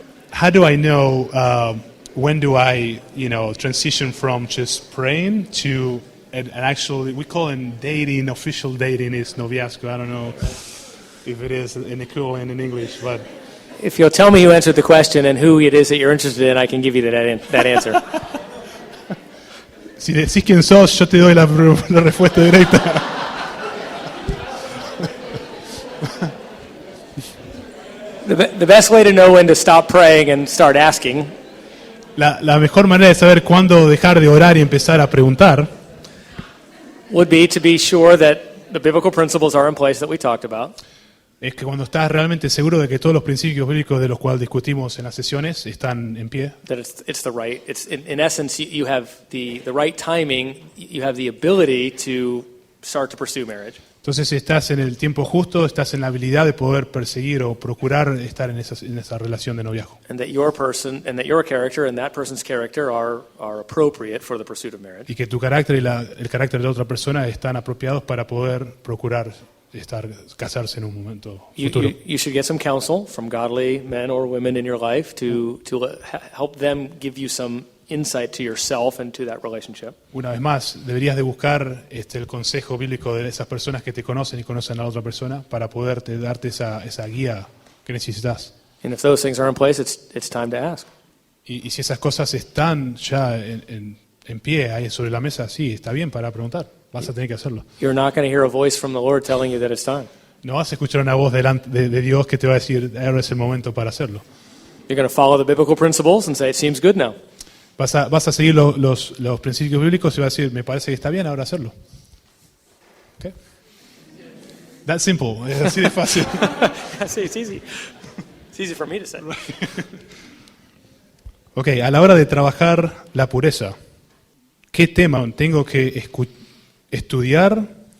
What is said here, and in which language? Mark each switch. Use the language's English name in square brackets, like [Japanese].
[English] How do I know when do I, transition from just praying to an actual, we call it dating, official dating is noviazgo. I don't know if it is an equivalent in English, but... If you'll tell me who answered the question and who it is that you're interested in, I can give you that answer. [Spanish] Si decís quién sos, yo te doy la respuesta directa. [English] The best way to know when to stop praying and start asking [Spanish] La mejor manera de saber cuándo dejar de orar y empezar a preguntar [English] would be to be sure that the biblical principles are in place that we talked about. [Spanish] Es que cuando estás realmente seguro de que todos los principios bíblicos de los cuales discutimos en las sesiones están en pie. [English] That it's the right. It's in essence you have the right timing. You have the ability to start to pursue marriage. [Spanish] Entonces, si estás en el tiempo justo, estás en la habilidad de poder perseguir o procurar estar en esa relación de noviazgo. [English] And that your character and that person's character are appropriate for the pursuit of marriage. [Spanish] Y que tu carácter y el carácter de la otra persona están apropiados para poder procurar casarse en un momento futuro. [English] You should get some counsel from godly men or women in your life to help them give you some insight to yourself and to that relationship. [Spanish] Una vez más, deberías de buscar el consejo bíblico de esas personas que te conocen y conocen a la otra persona para poder darte esa guía que necesitas. [English] And if those things are in place, it's time to ask. [Spanish] Y si esas cosas están ya en pie, ahí sobre la mesa, sí, está bien para preguntar. Vas a tener que hacerlo. [English] You're not going to hear a voice from the Lord telling you that it's time. [Spanish] No vas a escuchar una voz de Dios que te va a decir, ahora es el momento para hacerlo. [English] You're going to follow the biblical principles and say, it seems good now. [Spanish] Vas a seguir los principios bíblicos y vas a decir, me parece que está bien ahora hacerlo. [English] Okay. That's simple. [Spanish] Es así de fácil. [English] It's easy. It's easy for me to say. [Spanish] Ok, a la hora de trabajar la pureza, ¿qué tema tengo que estudiar?